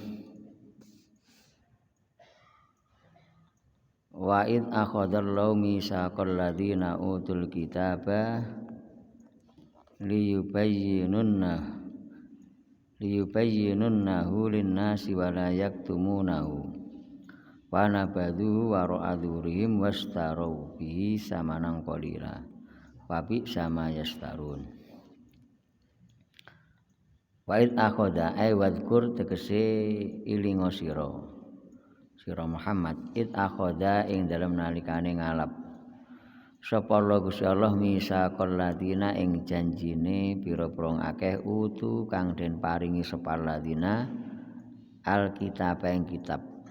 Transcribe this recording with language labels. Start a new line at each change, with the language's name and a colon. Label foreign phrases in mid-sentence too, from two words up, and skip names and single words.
Arabic: وإذ أخذ الله ميثاق الذين أوتوا الكتاب ليبيننه للناس ولا يكتمونه ونبذوه وراء ظهورهم واشتروا به ثمنا قليلا وبئس ما يشترون. وإذ أخذ أي واذكر
Javanese: tegese ilinga sira Muhammad
Arabic: إذ أخذ
Javanese: ing dalem nalikane ngalap sapa Allah Gusti Allah
Arabic: ميثاق الذين
Javanese: ing janjine pira-pira akeh utu kang den paringi sapa
Arabic: الذين الكتاب
Javanese: ing kitab